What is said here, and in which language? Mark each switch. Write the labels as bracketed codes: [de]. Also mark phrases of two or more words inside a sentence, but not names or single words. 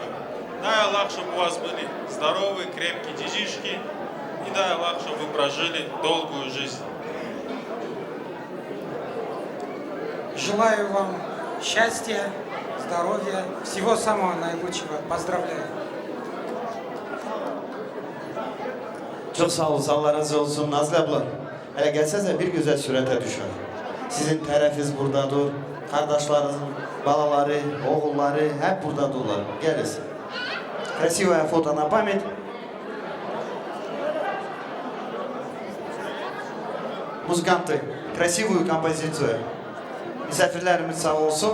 [ru] Дай Аллах, чтобы у вас были здоровые, крепкие детишки. И дай Аллах, чтобы вы прожили долгую жизнь. Желаю вам счастья, здоровья, всего самого наилучшего. Поздравляю. [tr] Çok sağ olun, Allah razı olsun. Nazlı abla, hele gelsenize bir güzel surete düşer. Sizin tərəfiz buradadır, kardeşlerinizin balaları, oğulları hep buradadırlar. Gelin. [ru] Красивое фото на память. Музыканты, красивую композицию. [tr] Misafirlerimiz sağ olsun.